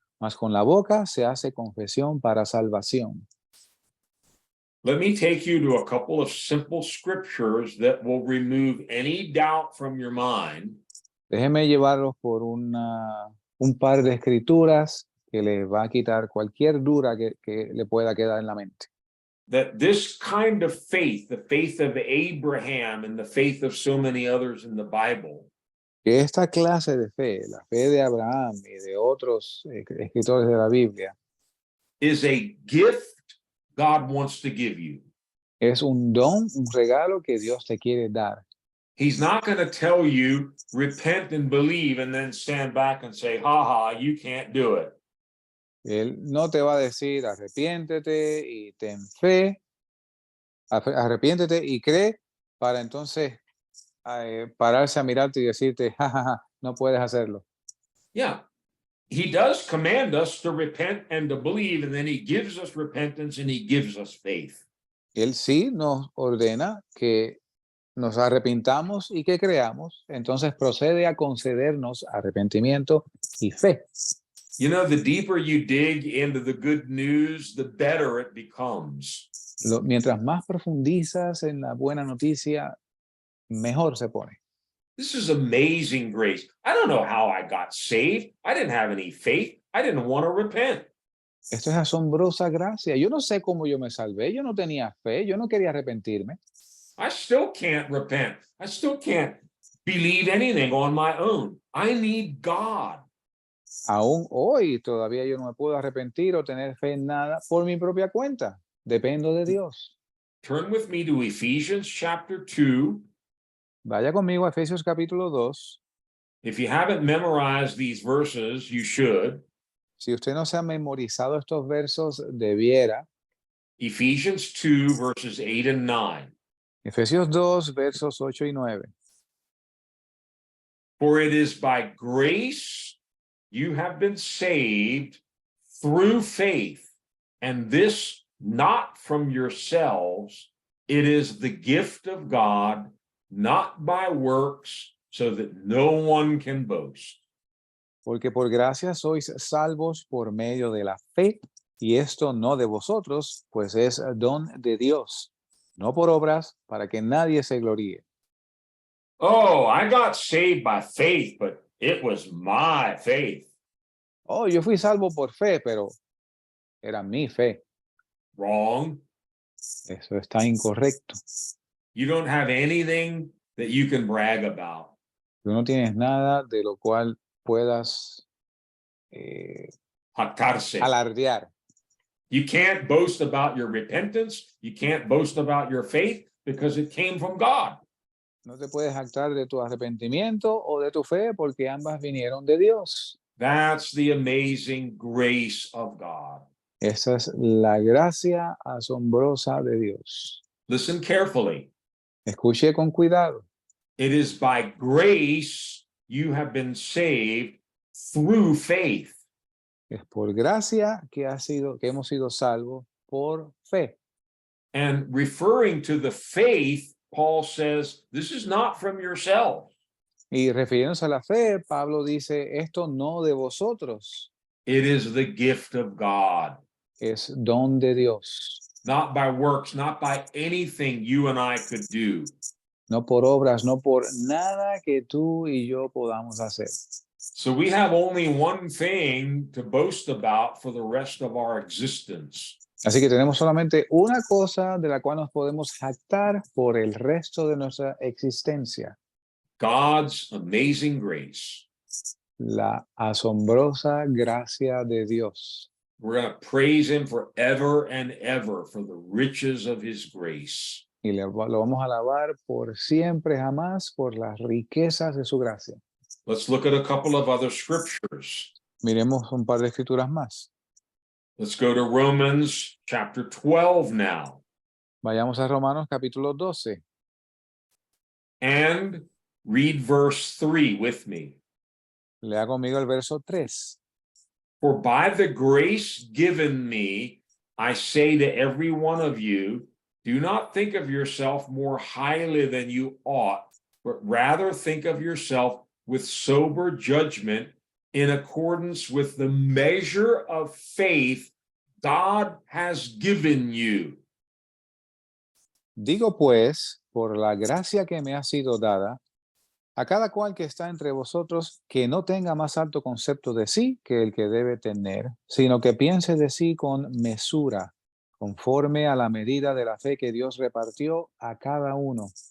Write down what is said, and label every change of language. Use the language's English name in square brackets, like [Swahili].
[Spanish] mas con la boca se hace confesión para salvación. [English] Let me take you to a couple of simple scriptures that will remove any doubt from your mind [Spanish] Déjeme llevarlos por un par de escrituras que le va a quitar cualquier duda que le pueda quedar en la mente. [English] that this kind of faith, the faith of Abraham and the faith of so many others in the Bible, [Spanish] Que esta clase de fe, la fe de Abraham y de otros escritores de la Biblia, [English] is a gift God wants to give you. [Spanish] es un don, un regalo que Dios te quiere dar. [English] He's not going to tell you, repent and believe, and then stand back and say, ha ha, you can't do it. [Spanish] Él no te va a decir arrepiéntete y ten fe, arrepiéntete y cree para entonces pararse a mirarte y decirte, jajaja, no puedes hacerlo. Yeah. [English] He does command us to repent and to believe, and then he gives us repentance and he gives us faith. [Spanish] Él sí nos ordena que nos arrepintamos y que creamos, entonces procede a concedernos arrepentimiento y fe. [English] You know, the deeper you dig into the good news, the better it becomes. [Spanish] Mientras más profundizas en la buena noticia, mejor se pone. [English] This is amazing grace. I don't know how I got saved. I didn't have any faith. I didn't want to repent. [Spanish] Esto es asombrosa gracia. Yo no sé cómo yo me salvé. Yo no tenía fe. Yo no quería arrepentirme. [English] I still can't repent. I still can't believe anything on my own. I need God. [Spanish] Aún hoy todavía yo no me puedo arrepentir o tener fe en nada por mi propia cuenta. Dependo de Dios. [English] Turn with me to Ephesians chapter 2. [Spanish] Vaya conmigo a Efesios capítulo 2. [English] If you haven't memorized these verses, you should. [Spanish] Si usted no se ha memorizado estos versos, debiera. [English] Ephesians 2, verses 8 and 9. [Spanish] Efesios 2, versos 8 y 9. [English] For it is by grace you have been saved through faith, and this not from yourselves. It is the gift of God, not by works, so that no one can boast. [Spanish] Porque por gracia sois salvos por medio de la fe, y esto no de vosotros, pues es don de Dios, no por obras, para que nadie se gloríe. [English] Oh, I got saved by faith, but it was my faith. [Spanish] Oh, yo fui salvo por fe, pero era mi fe. [English] Wrong. [Spanish] Eso está incorrecto. [English] You don't have anything that you can brag about. [Spanish] Tú no tienes nada de lo cual puedas Jactarse. alardear. [English] You can't boast about your repentance. You can't boast about your faith because it came from God. [Spanish] No te puedes jactar de tu arrepentimiento o de tu fe porque ambas vinieron de Dios. [English] That's the amazing grace of God. [Spanish] Esa es la gracia asombrosa de Dios. [English] Listen carefully. [Spanish] Escuche con cuidado. [English] It is by grace you have been saved through faith. [Spanish] Es por gracia que hemos sido salvos por fe. [English] And referring to the faith, Paul says, this is not from yourself. [Spanish] Y refiriéndose a la fe, Pablo dice, esto no de vosotros, [English] It is the gift of God. [Spanish] es don de Dios. [English] Not by works, not by anything you and I could do. [Spanish] No por obras, no por nada que tú y yo podamos hacer. [English] So we have only one thing to boast about for the rest of our existence. [Spanish] Así que tenemos solamente una cosa de la cual nos podemos jactar por el resto de nuestra existencia. [English] God's amazing grace. [Spanish] La asombrosa gracia de Dios. [English] We're going to praise him forever and ever for the riches of his grace. [Spanish] Y lo vamos a alabar por siempre, jamás, por las riquezas de su gracia. [English] Let's look at a couple of other scriptures. [Spanish] Miremos un par de escrituras más. [English] Let's go to Romans chapter 12 now. [Spanish] Vayamos a Romanos capítulo 12 [English] and read verse 3 with me. [Spanish] Lea conmigo el verso 3. [English] For by the grace given me, I say to every one of you, do not think of yourself more highly than you ought, but rather think of yourself with sober judgment in accordance with the measure of faith God has given you. [Spanish] Digo pues, por la gracia que me ha sido dada, a cada cual que está entre vosotros, que no tenga más alto concepto de sí que el que debe tener, sino que piense de sí con mesura, conforme a la medida de la fe que Dios repartió a cada uno.